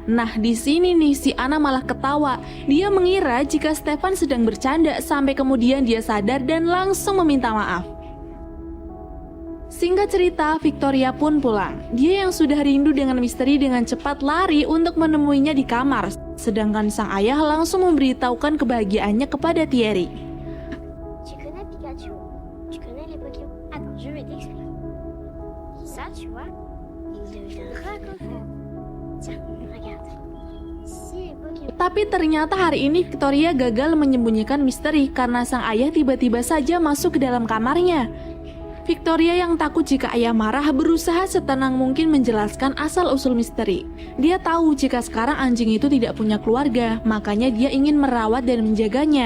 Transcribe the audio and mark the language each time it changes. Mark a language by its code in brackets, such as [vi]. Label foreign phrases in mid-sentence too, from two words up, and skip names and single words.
[id] Nah, di sini nih si Anna malah ketawa. Dia mengira jika Stefan sedang bercanda sampai kemudian dia sadar dan langsung meminta maaf. Singkat cerita, Victoria pun pulang. Dia yang sudah rindu dengan Misteri dengan cepat lari untuk menemuinya di kamar. Sedangkan sang ayah langsung memberitahukan kebahagiaannya kepada Thierry. [fr] Tu connais Pikachu? Tu connais les Pokémon? Attends, je vais t'expliquer. Ça, tu vois, il devient dragon. Tiens, regarde. Si Pokémon. [id] Tapi ternyata hari ini Victoria gagal menyembunyikan misteri karena sang ayah tiba-tiba saja masuk ke dalam kamarnya. Victoria yang takut jika ayah marah berusaha setenang mungkin menjelaskan asal-usul misteri. Dia tahu jika sekarang anjing itu tidak punya keluarga, makanya dia ingin merawat dan menjaganya.